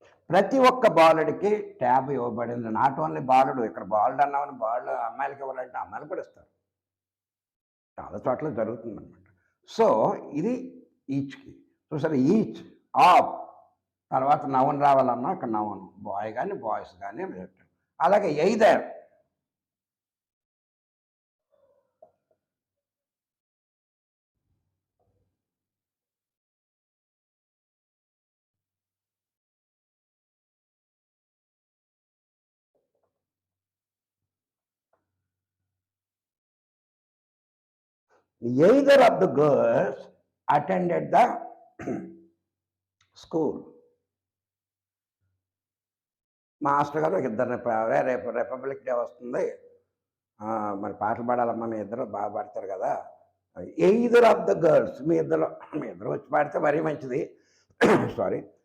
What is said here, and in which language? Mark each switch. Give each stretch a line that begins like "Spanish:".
Telugu: ప్రతి ఒక్క బాలుడికి ట్యాబ్ ఇవ్వబడింది.
English: not only
Telugu: బాలుడు, ఇక్కడ బాలుడు అన్నామని బాలుడు అమ్మాయిలకి ఇవ్వాలంటే అమ్మాయిలు కూడా ఇస్తారు. చాలా చోట్ల జరుగుతుంది అనమాట. సో ఇది ఈచ్కి చూసారు. ఈచ్, ఆఫ్ తర్వాత నౌన్ రావాలన్నా అక్కడ నౌన్, బాయ్ కానీ బాయ్స్ కానీ. అలాగే
English: Either, either of the girls attended the school.
Telugu: Master గారు ఇద్దరిని రేపు రిపబ్లిక్ డే వస్తుంది, మరి పాటలు పాడాలమ్మా, మీ ఇద్దరు బాగా పాడతారు కదా.
English: either of the girls,
Telugu: మీ ఇద్దరు వచ్చి పాడితే మరీ మంచిది. సారీ.